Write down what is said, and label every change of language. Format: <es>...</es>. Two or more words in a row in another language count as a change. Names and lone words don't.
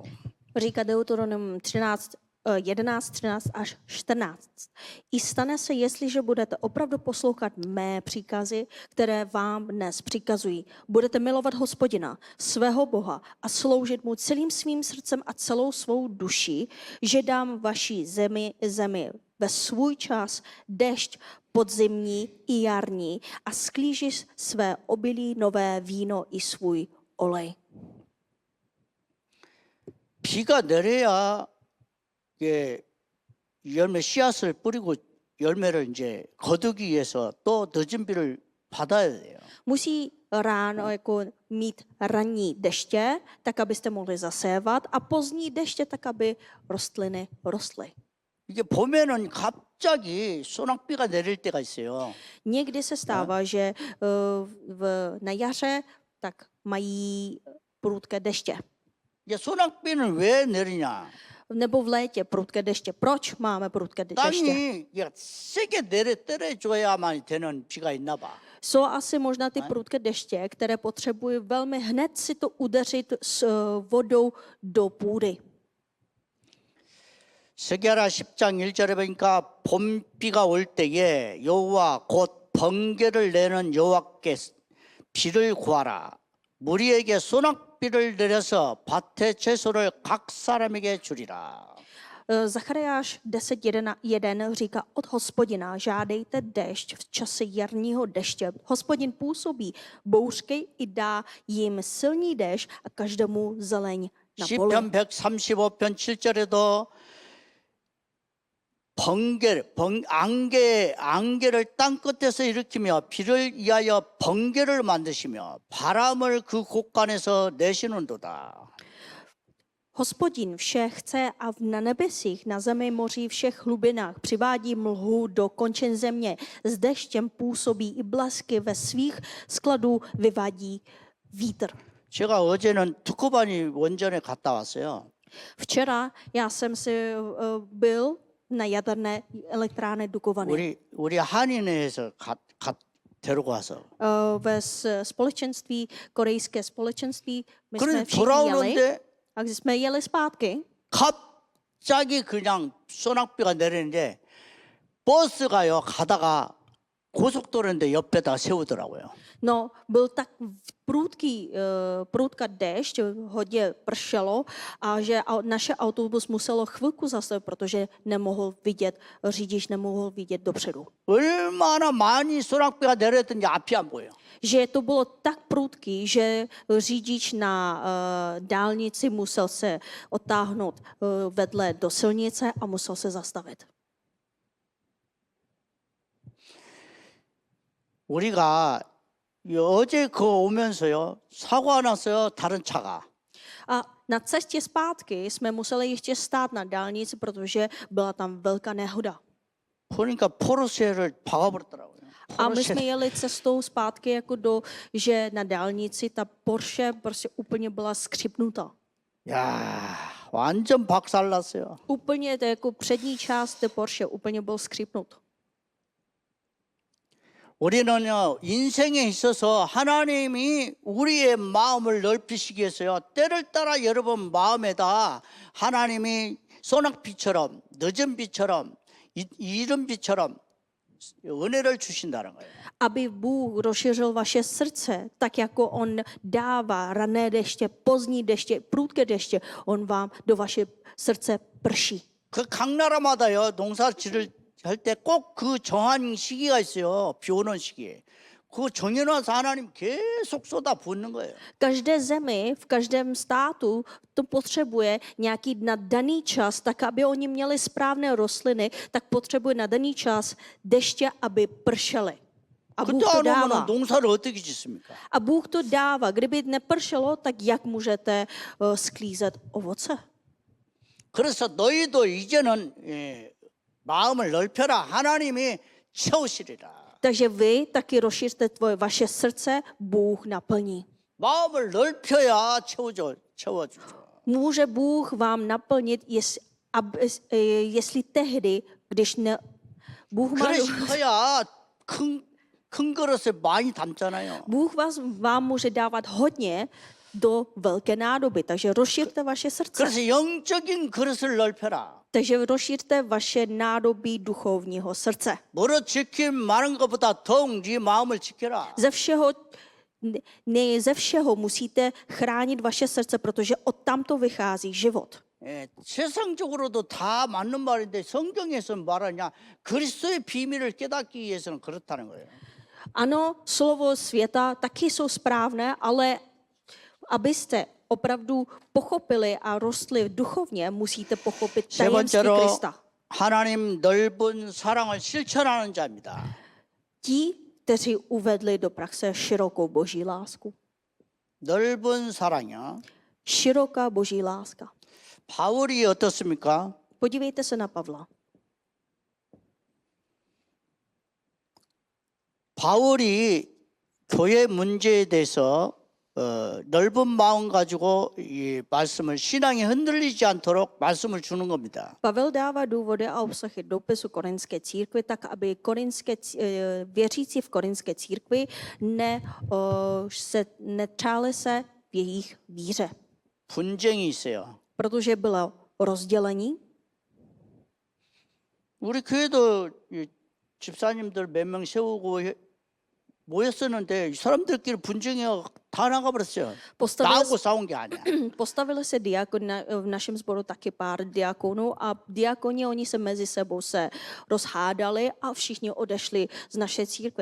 <cs>Říká Deuteronom 13, 11, 13 až 14. I stane se, jestliže budete opravdu poslouchat mé příkazy, které vám dnes přikazují. Budete milovat Hospodina, svého Boha a sloužit mu celým svým srdcem a celou svou duší, že dám vaší zemi ve svůj čas dešť podzimní i jarní a sklíží své obilí, nové víno i svůj olej.</cs> <ko>비가 내려야 이게 열매 씨앗을 뿌리고 열매를 이제 거두기 위해서 또 늦은 비를 받아야 돼요.</ko> <cs>Musí ráno jako mít ranní deště, tak abyste mohli zasévat, a pozdní deště, tak aby rostliny rostly.</cs> <ko>이게 보면은 갑자기 소낙비가 내릴 때가 있어요.</ko> <cs>Někdy se stává, že na jaře tak mají prudké deště.</cs> <ko>이제 소낙비는 왜 내리냐?</ko> <cs>Nebo v létě prudké deště. Proč máme prudké deště?</cs> <ko>땅이 세게 때려줘야만 되는 비가 있나 봐.</ko> <cs>Jsou asi možná ty prudké deště, které potřebují velmi hned si to udeřit s vodou do půdy.</cs> <ko>스게라 10장 1절에 보니까 봄비가 올 때에 여호와 곧 번개를 내는 여호와께 비를 구하라. 무리에게 소낙비를 내려서 밭의 채소를 각 사람에게 주리라.</ko> <cs>Zachariáš 10.1 říká, od Hospodina žádejte déšť v čase jarního deště. Hospodin působí bouřky i dá jim silný déšť a každému zeleň na poli.</cs> <ko>시편 135편 7절에도 안개를 땅 끝에서 일으키며 비를 위하여 번개를 만드시며 바람을 그 곳간에서 내시는도다.</ko> <cs>Hospodin vše chce a na nebesích, na zemi, moří, všech hlubinách přivádí mlhu do končin země. S deštěm působí i blesky, ve svých skladů vyvádí vítr.</cs> <ko>제가 어제는 두코바니 원전에 갔다 왔어요.</ko> <cs>Včera já jsem si byl na jaderné elektrárně Dukovany.</cs> <ko>우리 한인회에서 데리고 와서.</ko> <cs>Ve společenství, korejské společenství, my jsme</cs> <ko>그런데</ko> <cs>všichni jeli.</cs> <ko>돌아오는데</ko> <cs>A když jsme jeli zpátky,</cs> <ko>갑자기 그냥 소낙비가 내리는데 버스가요 가다가 고속도로인데 옆에다 세우더라고요.</ko> <cs>No, byl tak prudká déšť, hodně pršelo a že naše autobus muselo chvilku zastavit, protože nemohl vidět, řidič nemohl vidět dopředu.</cs> <ko>얼마나 많이 소낙비가 내렸든지 앞이 안 보여.</ko> <cs>Že to bylo tak prudký, že řidič na dálnici musel se otáhnout vedle do silnice a musel se zastavit.</cs> <ko>우리가 어제 그거 오면서요 사고가 났어요 다른 차가.</ko> <cs>A na cestě zpátky jsme museli ještě stát na dálnici, protože byla tam velká nehoda.</cs> <ko>보니까 포르쉐를 박아버렸더라고요.</ko> <cs>A my jsme jeli cestou zpátky, že na dálnici ta Porsche prostě úplně byla skřipnutá.</cs> <ko>야 완전 박살났어요.</ko> <cs>Úplně to jako přední část té Porsche úplně byl skřipnut.</cs> <ko>우리는요 인생에 있어서 하나님이 우리의 마음을 넓히시기 위해서요 때를 따라 여러분 마음에다 하나님이 소낙비처럼 늦은 비처럼 이른 비처럼 은혜를 주신다는 거예요.</ko> <cs>Aby Bůh rozšířil vaše srdce, tak jako on dává rané deště, pozdní deště, prudké deště, on vám do vaše srdce prší.</cs> <ko>그 각 나라마다요 농사 지을 할 때 꼭 그 정한 시기가 있어요. 비 오는 시기에. 그 정해놔서 하나님 계속 쏟아 붓는 거예요.</ko> <cs>Každé zemi, v každém státu to potřebuje nějaký na daný čas, tak aby oni měli správné rostliny, tak potřebuje na daný čas deště, aby pršely. A Bůh</cs> <ko>그때</ko> <cs>to</cs> <ko>안 오면</ko> <cs>dává.</cs> <ko>농사를 어떻게 짓습니까?</ko> <cs>A Bůh to dává. Kdyby nepršelo, tak jak můžete sklízet ovoce?</cs> <ko>그래서 너희도 이제는 마음을 넓혀라. 하나님이 채우시리라.</ko> <cs>Takže vy taky rozšířte vaše srdce, Bůh naplní.</cs> <ko>마음을 넓혀야 채워주죠.</ko> <cs>Může Bůh vám naplnit, jestli tehdy, když ne... Bůh má...</cs> <ko>그릇이 커야 큰 그릇에 많이 담잖아요.</ko> <cs>Bůh vám může dávat hodně do velké nádoby, takže rozšířte vaše srdce.</cs> <ko>그래서 영적인 그릇을 넓혀라.</ko> <cs>Takže rozšířte vaše nádobí duchovního srdce.</cs> <ko>뭐로 지킴 많은 것보다 더욱 네 마음을 지켜라.</ko> <cs>Ze všeho musíte chránit vaše srdce, protože odtamto vychází život.</cs> <ko>세상적으로도 다 맞는 말인데 성경에서 말하냐 그리스도의 비밀을 깨닫기 위해서는 그렇다는 거예요.</ko> <cs>Ano, slovo světa taky jsou správné, ale abyste opravdu pochopili a rostli duchovně, musíte pochopit</cs> <ko>세</ko> <cs>tajemství</cs> <ko>번째로</ko> <cs>Krista.</cs> <ko>하나님 넓은 사랑을 실천하는 자입니다.</ko> <cs>Ti, kteří uvedli do praxe širokou boží lásku.</cs> <ko>넓은 사랑이요.</ko> <cs>Široká boží láska.</cs> <ko>바울이 어떻습니까?</ko> <cs>Podívejte se na Pavla.</cs> <ko>바울이 교회 문제에 대해서 넓은 마음 가지고 이 말씀을 신앙이 흔들리지 않도록 말씀을 주는 겁니다.</ko> <cs>Pavel dává důvody a obsahy dopisu korinské církvi, tak aby věřící v korinské církvi netřáli se v jejich víře.</cs> <ko>분쟁이 있어요.</ko> <cs>Protože bylo rozdělení.</cs> <ko>우리 교회도 집사님들 몇 명 세우고 모였었는데 이 사람들끼리 분쟁이 다 나가버렸어요. 나하고 싸운 게 아니야.</ko> <cs>Postavili se v našem sboru taky pár diakonů a diakoni, oni se mezi sebou se rozhádali a všichni odešli z naší církve.</cs>